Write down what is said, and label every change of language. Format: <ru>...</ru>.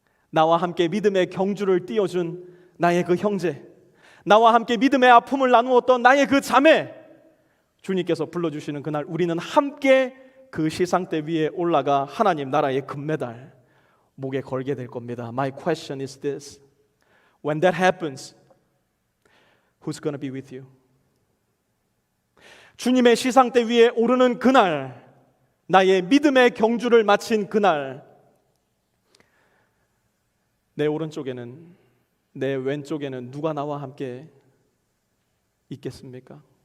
<ko>나와 함께 믿음의 경주를 띄워준 나의 그 형제, 나와 함께 믿음의 아픔을 나누었던 나의 그 자매, 주님께서 불러주시는 그날 우리는 함께 그 시상대 위에 올라가 하나님 나라의 금메달 목에 걸게 될 겁니다.</ko> <en>My question is this: when that happens, who's going to be with you?</en> <ko>주님의 시상대 위에 오르는 그날, 나의 믿음의 경주를 마친 그날, 내 오른쪽에는, 내 왼쪽에는 누가 나와 함께 있겠습니까?</ko>